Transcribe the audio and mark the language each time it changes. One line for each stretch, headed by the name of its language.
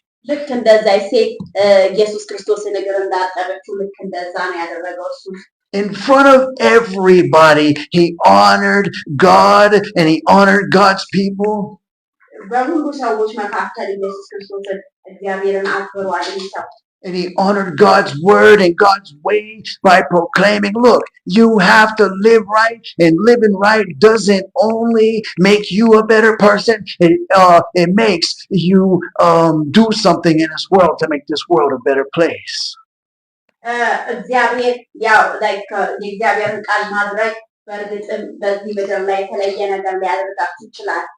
Amharic: ልክ እንደዛ ሴት ኢየሱስ ክርስቶስን እግር እንዳጠበችው ልክ እንደዛ ነው ያደረገው እሱ።
English: In front of everybody, he honored God and he honored God's people.
Amharic: በሁሉ ሰዎች መካከል ኢየሱስ ክርስቶስን እግዚአብሔርን አክብሯል።
English: And he honored God's word and God's way by proclaiming, look, you have to live right, and living right doesn't only make you a better person, it makes you do something in this world to make this world a better place.
Amharic: እግዚአብሔር ያው የእግዚአብሔርን ቃል ማድረግ በእርግጥም በዚህ ምድር ላይ የተለየ ነገር ሊያደርጋችሁ ይችላል።